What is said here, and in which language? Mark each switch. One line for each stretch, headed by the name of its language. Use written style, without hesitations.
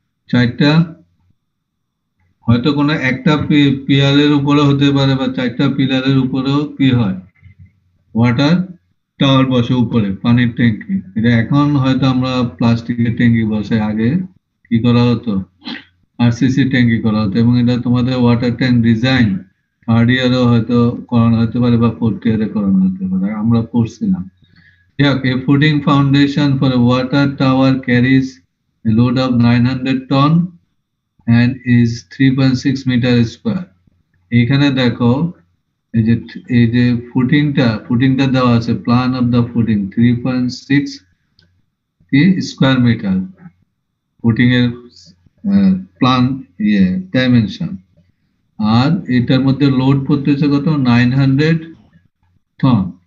Bangla: 4টা, হয়তো কোনো একটা পিলারের উপরে হতে পারে, বা 4টা পিলারের উপরেও কি হয়, ওয়াটার টাওয়ার বসে উপরে, পানির ট্যাঙ্কি। এটা এখন হয়তো আমরা প্লাস্টিকের ট্যাঙ্কি বসে, আগে কি করা হতো, আরসিসি ট্যাঙ্কি করা হতো। এবং এটা তোমাদের ওয়াটার ট্যাঙ্ক ডিজাইন 3rd ইয়ারেও হয়তো করানো হতে পারে, বা 4th ইয়ারে করানো হতে পারে, আমরা পড়ছিলাম।
English: A footing foundation for a water tower carries a load of 900 ton and is 3.6 meter square.
Bangla: এখানে দেখো এই যে ফুটিংটা দেওয়া আছে, plan of the footing 3.6 square metre, footing এর প্ল্যান ডাইমেনশন। আর এটার মধ্যে লোড পড়তেছে কত, 900 টন।